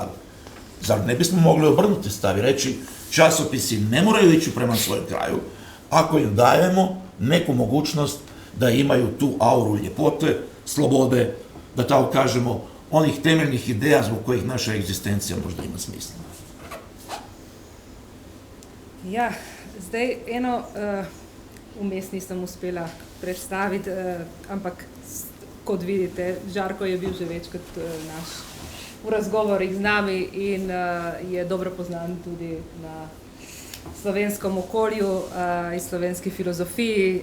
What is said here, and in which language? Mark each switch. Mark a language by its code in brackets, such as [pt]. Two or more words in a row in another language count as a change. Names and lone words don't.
[hr] Zar ne bismo mogli obrnuti stav i reći časopisi ne moraju ići prema svojem kraju, ako im dajemo neku mogućnost da imaju tu auru ljepote, slobode, da tako kažemo, onih temeljnih ideja zbog kojih naša egzistencija možda ima smisla. [sl] Ja, zdaj eno vmes nisem uspela predstaviti, ampak kot vidite, Žarko je bil že večkrat naš v razgovorih z nami in je dobro poznan tudi na slovenskem okolju in slovenski filozofiji.